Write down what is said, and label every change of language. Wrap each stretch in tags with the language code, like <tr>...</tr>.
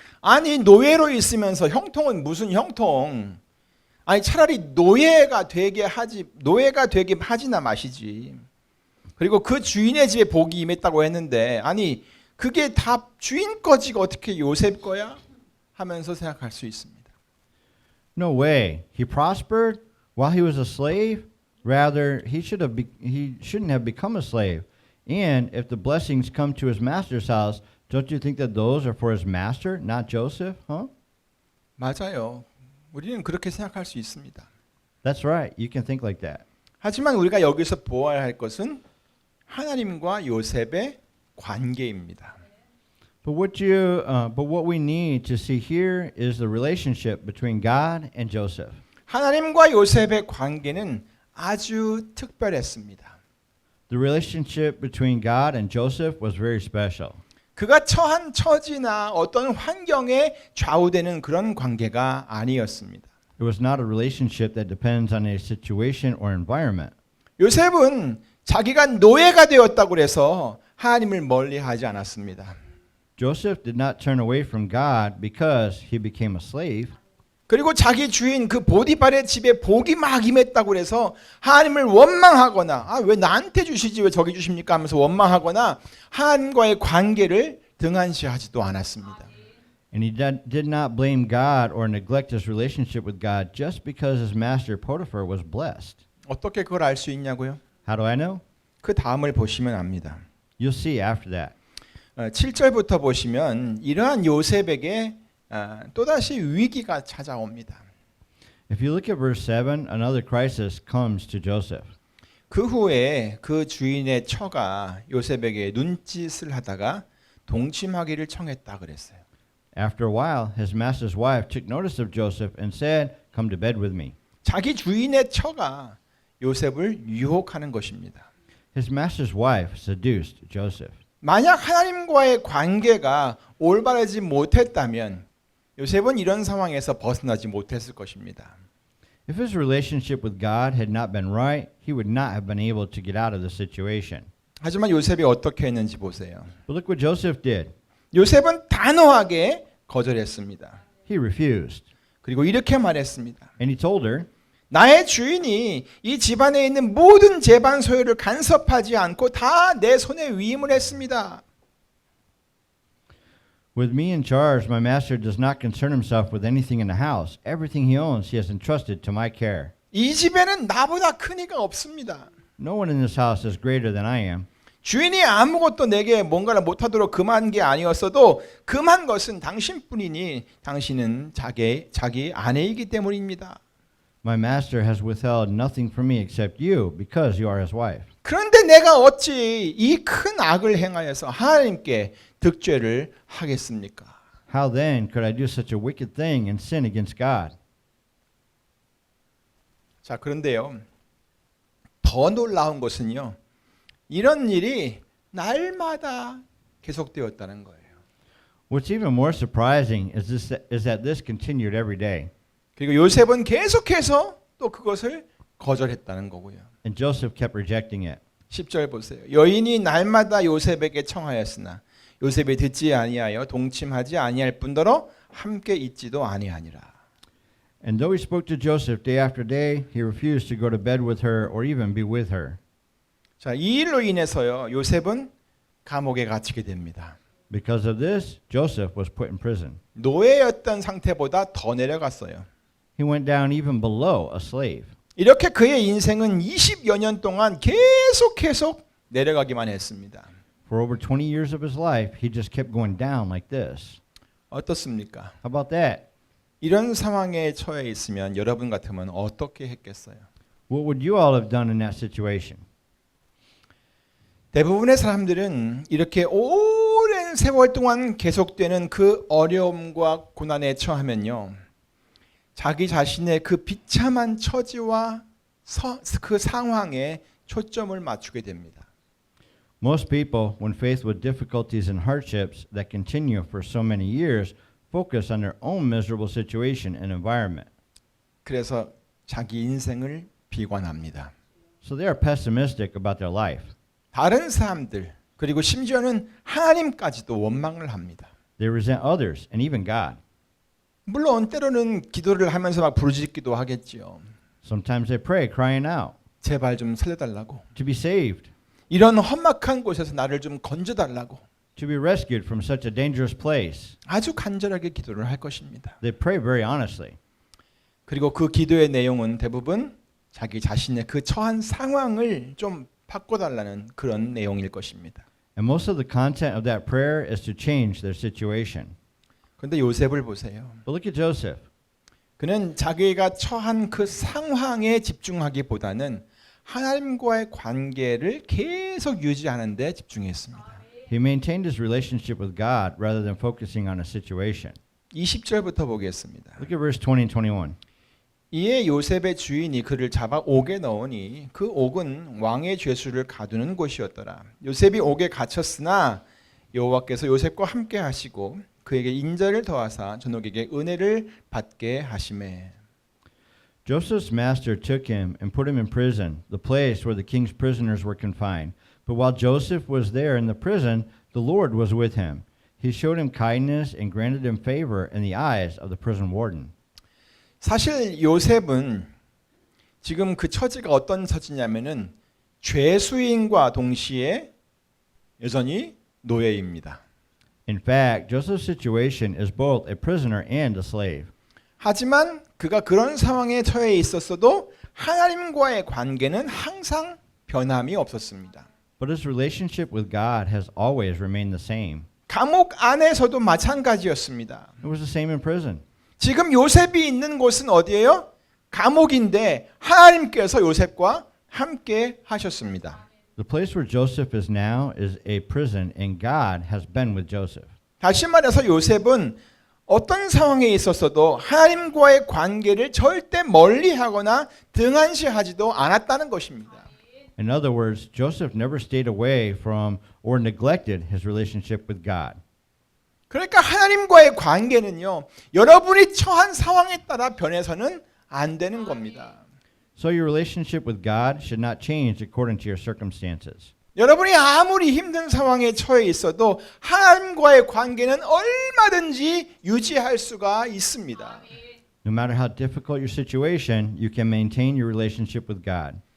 <ko>아니, 노예로 있으면서 형통은 무슨 형통? 아니, 차라리 노예가 되게 하지나 마시지. 그리고 그 주인의 집에 복이 임했다고 했는데, 아니, 그게 다 주인 거지가 어떻게 요셉 거야? 하면서 생각할 수 있습니다.</ko> <en>No way. He prospered while he was a slave. Rather, he shouldn't have become a slave. And if the blessings come to his master's house, don't you think that those are for his master, not Joseph? Huh?</en> <ko>맞아요. 우리는 그렇게 생각할 수 있습니다.</ko> <en>That's right. You can think like that.</en> <ko>하지만 우리가 여기서 보아야 할 것은 하나님과 요셉의 관계입니다.</ko> <en>But what we need to see here is the relationship between God and Joseph.</en> <ko>하나님과 요셉의 관계는 아주 특별했습니다.</ko> <en>The relationship between God and Joseph was very special.</en> <ko>그가 처한 처지나 어떤 환경에 좌우되는 그런 관계가 아니었습니다.</ko> <en>It was not a relationship that depends on a situation or environment.</en> <ko>요셉은 자기가 노예가 되었다고 해서 하나님을 멀리하지 않았습니다.</ko> <en>Joseph did not turn away from God because he became a slave.</en> <ko>그리고 자기 주인 그 보디발의 집에 복이 막 임했다고 해서 하나님을 원망하거나 왜 나한테 주시지 왜 저기 주십니까 하면서 원망하거나 하나님과의 관계를 등한시하지도 않았습니다.</ko> <en>And he did not blame God or neglect his relationship with God just because his master Potiphar was blessed.</en> <ko>어떻게 그걸 알 수 있냐고요?</ko> <en>How do I know?</en> <ko>그 다음을 보시면 압니다.</ko> <en>You'll see after that.</en> <ko>7절부터 보시면 이러한 요셉에게 또다시 위기가 찾아옵니다.</ko> <en>If you look at verse 7, another crisis comes to Joseph.</en> <ko>그 후에 그 주인의 처가 요셉에게 눈짓을 하다가 동침하기를 청했다 그랬어요.</ko> <en>After a while, his master's wife took notice of Joseph and said, "Come to bed with me."</en> <ko>자기 주인의 처가 요셉을 유혹하는 것입니다.</ko> <en>His master's wife seduced Joseph.</en> <ko>만약 하나님과의 관계가 올바르지 못했다면 요셉은 이런 상황에서 벗어나지 못했을 것입니다.</ko> <en>If his relationship with God had not been right, he would not have been able to get out of the situation.</en> <ko>하지만 요셉이 어떻게 했는지 보세요.</ko> <en>But look what Joseph did.</en> <ko>요셉은 단호하게 거절했습니다.</ko> <en>He refused.</en> <ko>그리고 이렇게 말했습니다.</ko> <en>And he told her,</en> <ko>나의 주인이 이 집안에 있는 모든 재반 소유를 간섭하지 않고 다 내 손에 위임을 했습니다.</ko> <en>"With me in charge, my master does not concern himself with anything in the house. Everything he owns, he has entrusted to my care."</en> <ko>이 집에는 나보다 큰 이가 없습니다.</ko> <en>No one in this house is greater than I am.</en> <ko>주인이 아무것도 내게 뭔가를 못하도록 금한 게 아니었어도 금한 것은 당신뿐이니 당신은 자기 아내이기 때문입니다.</ko> <en>My master has withheld nothing from me except you, because you are his wife.</en> <ko>그런데 내가 어찌 이 큰 악을 행하여서 하나님께 득죄를 하겠습니까?</ko> <en>How then could I do such a wicked thing and sin against God?</en> <ko>자, 그런데요. 더 놀라운 것은요. 이런 일이 날마다 계속되었다는 거예요.</ko> <en>What's even more surprising is that this continued every day.</en> <ko>그리고 요셉은 계속해서 또 그것을 거절했다는 거고요.</ko> <en>And Joseph kept rejecting it.</en> <ko>10절 보세요. 여인이 날마다 요셉에게 청하였으나 요셉이 듣지 아니하여 동침하지 아니할 뿐더러 함께 있지도 아니하니라.</ko> <en>And though he spoke to Joseph day after day, he refused to go to bed with her or even be with her.</en> <ko>자, 이 일로 인해서요. 요셉은 감옥에 갇히게 됩니다.</ko> <en>Because of this, Joseph was put in prison.</en> <ko>노예였던 상태보다 더 내려갔어요.</ko> <en>He went down even below a slave.</en> <ko>이렇게 그의 인생은 20여 년 동안 계속 내려가기만 했습니다.</ko> <en>For over 20 years of his life, he just kept going down like this.</en> <ko>어떻습니까?</ko> <en>How about that?</en> <ko>이런 상황에 처해 있으면 여러분 같으면 어떻게 했겠어요?</ko> <en>What would you all have done in that situation?</en> <ko>대부분의 사람들은 이렇게 오랜 세월 동안 계속되는 그 어려움과 고난에 처하면요. 자기 자신의 그 비참한 처지와 그 상황에 초점을 맞추게 됩니다.</ko> <en>Most people, when faced with difficulties and hardships that continue for so many years, focus on their own miserable situation and environment.</en> <ko>그래서 자기 인생을 비관합니다.</ko> <en>So they are pessimistic about their life.</en> <ko>다른 사람들 그리고 심지어는 하나님까지도 원망을 합니다.</ko> <en>They resent others and even God.</en> <ko>물론 때로는 기도를 하면서 막 부르짖기도 하겠지요.</ko> <en>Sometimes they pray, crying out</en> <ko>제발 좀 살려달라고.</ko> <en>to be saved,</en> <ko>이런 험악한 곳에서 나를 좀 건져달라고.</ko> <en>to be rescued from such a dangerous place.</en> <ko>아주 간절하게 기도를 할 것입니다.</ko> <en>They pray very honestly.</en> <ko>그리고 그 기도의 내용은 대부분 자기 자신의 그 처한 상황을 좀 바꿔달라는 그런 내용일 것입니다.</ko> <en>And most of the content of that prayer is to change their situation.</en> <ko>그런데 요셉을 보세요.</ko> <en>But look at Joseph.</en> <ko>그는 자기가 처한 그 상황에 집중하기보다는 하나님과의 관계를 계속 유지하는 데 집중했습니다.</ko> <en>He maintained his relationship with God rather than focusing on a situation.</en> <ko>20절부터 보겠습니다.</ko> <en>Look at verse 20 and 21.</en> <ko>이에 요셉의 주인이 그를 잡아 옥에 넣으니 그 옥은 왕의 죄수를 가두는 곳이었더라. 요셉이 옥에 갇혔으나 여호와께서 요셉과 함께 하시고 그에게 인자를 더하사 전옥에게 은혜를 받게 하시매.</ko> <en>Joseph's master took him and put him in prison, the place where the king's prisoners were confined. But while Joseph was there in the prison, the Lord was with him. He showed him kindness and granted him favor in the eyes of the prison warden.</en> <ko>사실 요셉은 지금 그 처지가 어떤 처지냐면은 죄수인과 동시에 여전히 노예입니다.</ko> <en>In fact, Joseph's situation is both a prisoner and a slave.</en> <ko>하지만 그가 그런 상황에 처해 있었어도 하나님과의 관계는 항상 변함이 없었습니다.</ko> <en>But his relationship with God has always remained the same.</en> <ko>감옥 안에서도 마찬가지였습니다.</ko> <en>It was the same in prison.</en> <ko>지금 요셉이 있는 곳은 어디예요? 감옥인데 하나님께서 요셉과 함께 하셨습니다.</ko> <en>The place where Joseph is now is a prison, and God has been with Joseph.</en> <ko>다시 말해서 요셉은 어떤 상황에 있었어도 하나님과의 관계를 절대 멀리하거나 등한시하지도 않았다는 것입니다.</ko> <en>In other words, Joseph never stayed away from or neglected his relationship with God.</en> <ko>그러니까 하나님과의 관계는요, 여러분이 처한 상황에 따라 변해서는 안 되는 겁니다.</ko> <en>So your relationship with God should not change according to your circumstances.</en> <ko>여러분이 아무리 힘든 상황에 처해 있어도 하나님과의 관계는 얼마든지 유지할 수가 있습니다.</ko> <en>No matter how difficult your situation, you can maintain your relationship with God.</en>